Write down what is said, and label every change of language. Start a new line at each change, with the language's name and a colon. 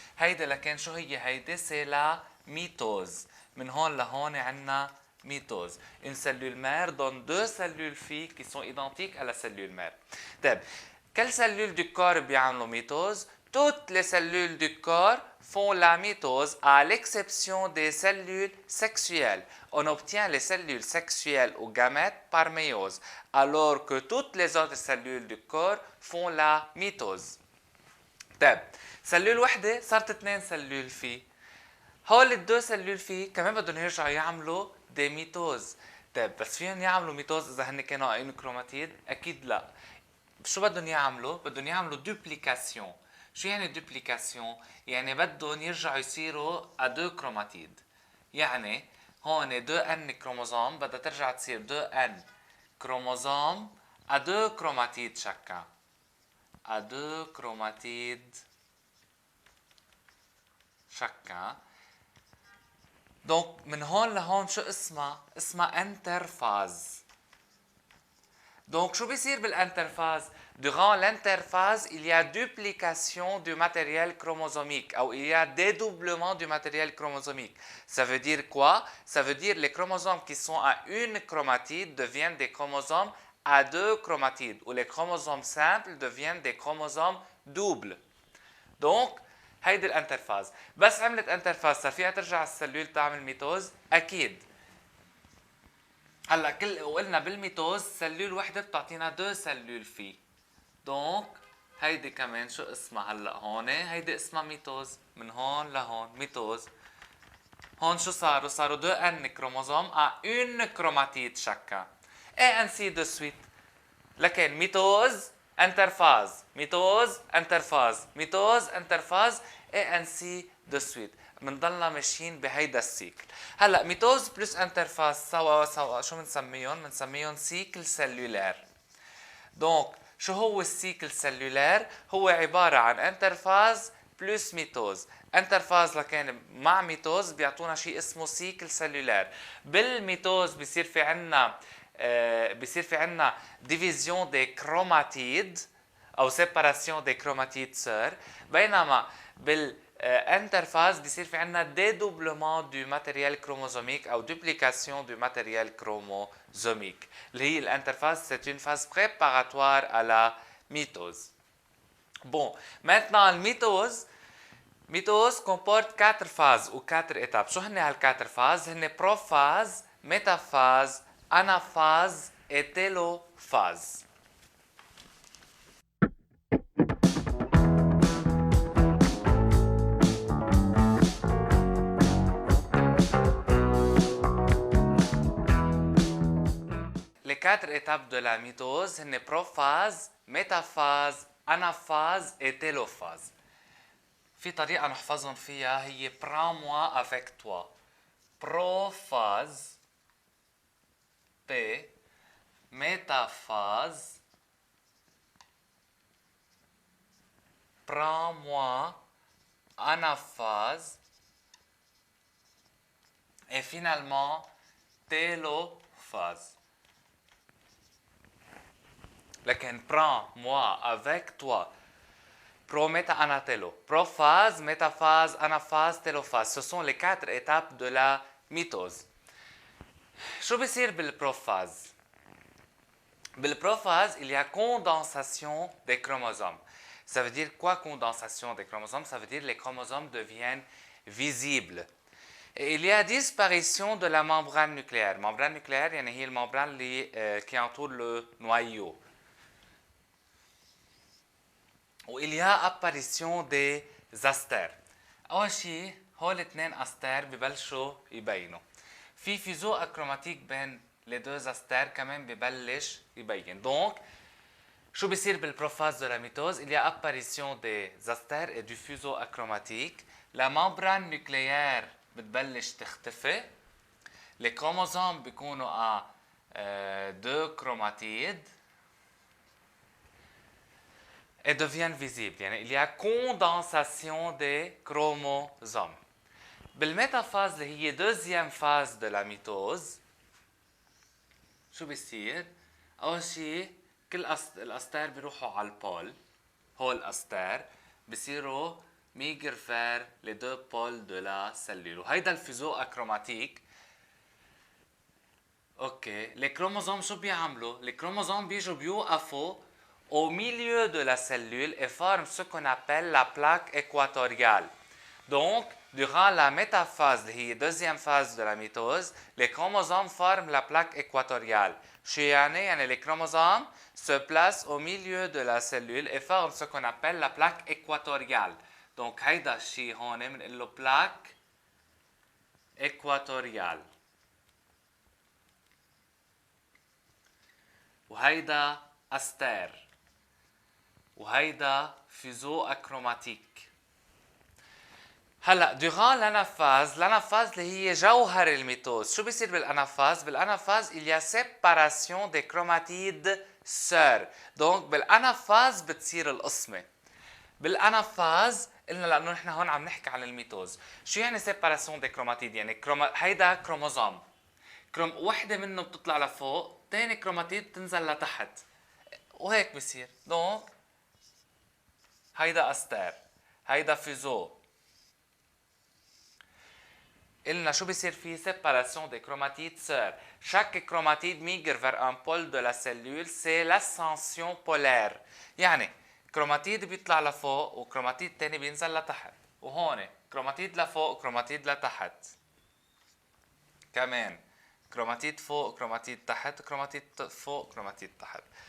Arabic: هيدا لكن شو هي هيدي؟
French: c'est la mitose.
Arabic: من هون لهون عندنا mitose.
French: Une cellule mère donne deux cellules filles qui sont identiques à la cellule mère.
Arabic: طيب
French: quelles cellules du corps
Arabic: بيعملوا
French: mitose? Toutes les cellules du corps font la mitose à l'exception des cellules sexuelles. On obtient les cellules sexuelles ou gamètes par méiose, alors que toutes les autres cellules du corps font la mitose.
Arabic: طيب سلول وحده صارت اثنين سلول فيه. هول الدو سلول فيه كمان بدهم يرجعوا يعملوا دي ميتوز. طيب بس فيهم يعملوا ميتوز اذا هن كانوا عين كروماتيد؟ اكيد لا. شو بدهم يعملوا؟ بدهم يعملوا دوبليكاسيون. شو يعني دوبليكاسيون؟ يعني بدهم يرجعوا يصيروا ا دو كروماتيد. يعني هون دو ان كروموزوم بدها ترجع تصير دو ان كروموزوم ا دو كروماتيد شكا. ا دو كروماتيد شكا. Donc, من هون لهون شو اسمها؟ اسمها انترفاز.
French: Donc,
Arabic: شو بيصير بالانترفاز؟
French: Durant l'interphase, il y a duplication du matériel chromosomique ou il y a dédoublement du matériel chromosomique. Ça veut dire quoi? Ça veut dire les chromosomes qui sont à une chromatide deviennent des chromosomes à deux chromatides ou les chromosomes simples deviennent des chromosomes doubles.
Arabic: Donc, هيدي الانترفاز. بس عملت انترفاز صار فيها ترجع السلول تعمل ميتوز؟ اكيد. هلا وقلنا بالميتوز سلول وحده بتعطينا دو سلول فيه. دونك هيدي كمان شو اسمها هلا هون؟ هيدي اسمها ميتوز. من هون لهون ميتوز. هون شو صاروا دو ان كروموزوم
French: à une chromatide chacun. Et ainsi de suite.
Arabic: لكن ميتوز انترفاز، ميتوز انترفاز، ميتوز انترفاز
French: et ainsi de suite.
Arabic: بنضلنا ماشيين بهيدا السيكل. هلا ميتوز بلس انترفاز سوا شو بنسميهم؟ بنسميهم سيكل سلولار. دونك شو هو السيكل سلولار؟ هو عباره عن انترفاز بلس ميتوز. انترفاز لكان مع ميتوز بيعطونا شيء اسمه سيكل سلولار. بالميتوز بيصير في عنا
French: division des chromatides
Arabic: او
French: séparation des chromatides sœurs.
Arabic: بينما بالانترفاز بيصير في عنا
French: dédoublement du matériel chromosomique
Arabic: او
French: duplication du matériel chromosomique.
Arabic: اللي هي الانترفاز
French: c'est une phase préparatoire à la mitose. Bon, maintenant le mitose comporte 4 phases ou 4 étapes.
Arabic: شو هن هال4
French: phases؟ هن prophase, métaphase, anaphase et télophase. quatre étapes de la mitose هن prophase, métaphase, anaphase et télophase.
Arabic: في طريقة نحفظهم فيها هي
French: prends-moi avec toi. Prophase P, métaphase prends-moi, anaphase et finalement télophase. لكن prends-moi avec toi. Pro, méta, anatélo. Prophase, métaphase, anaphase, télophase. Ce sont les quatre étapes de la mitose.
Arabic: شو بيصير بالبروفاز؟
French: بالبروphase, il y a condensation des chromosomes. Ça veut dire quoi, condensation des chromosomes? Ça veut dire que les chromosomes deviennent visibles. Et il y a disparition de la membrane nucléaire. Membrane nucléaire, يعني هي الممbrane qui entoure le noyau. Où il y a apparition des astères.
Arabic: أول شيء هول الاثنين أستار ببلشوا يبينوا. في فيزو أكروماتيك بين
French: les deux astères
Arabic: كمان ببلش يبين.
French: Donc,
Arabic: شو بيصير
French: بالبروphase de la mitose? Il y a apparition des astères et du fuseau achromatique. La membrane nucléaire
Arabic: بتبلش تختفي.
French: Les chromosomes بيكونوا à deux chromatides et deviennent visibles. يعني il y a condensation des chromosomes.
Arabic: بالميتافاز اللي هي
French: deuxième phase de la mitose
Arabic: شو بيصير؟ أول شيء كل الأستار بيروحوا على البول. هول الأستار بيصيروا
French: migrer vers les deux pôles de la cellule.
Arabic: وهيدا الفيزو أكروماتيك.
French: اوكي، les chromosomes
Arabic: شو بيعملوا؟
French: les chromosomes
Arabic: بيجوا بيوقفوا
French: au milieu de la cellule et forment ce qu'on appelle la plaque équatoriale. Donc, durant la métaphase, qui est la deuxième phase de la mitose, les chromosomes forment la plaque équatoriale.
Arabic: شو يعني
French: les chromosomes se placent au milieu de la cellule et forment ce qu'on appelle la plaque équatoriale.
Arabic: Donc, هيدا الشيء هون بنقول له plaque équatoriale. وهيدا أستار. وهيدا فيزو أكروماتيك. هلا
French: durant l'anaphase
Arabic: اللي هي جوهر الميتوز، شو بيصير بالانافاز؟ بالانافاز
French: il y a séparation des chromatides sœurs.
Arabic: donc بالانافاز بتصير القسمه. بالانافاز قلنا لانه نحن هون عم نحكي عن الميتوز. شو يعني
French: séparation des chromatides؟
Arabic: يعني هيدا كروموزوم. وحده منه بتطلع لفوق، ثاني كروماتيد بتنزل لتحت. وهيك بصير. donc هيدا استار، هيدا فيزو. قلنا شو بيصير في
French: séparation des chromatides sœurs. Chaque chromatide migre vers un pôle de la cellule, c'est l'ascension polaire.
Arabic: يعني كروماتيد بيطلع لفوق وكروماتيد تاني بينزل لتحت. وهون كروماتيد لفوق كروماتيد لتحت. كمان كروماتيد فوق كروماتيد تحت كروماتيد فوق كروماتيد تحت.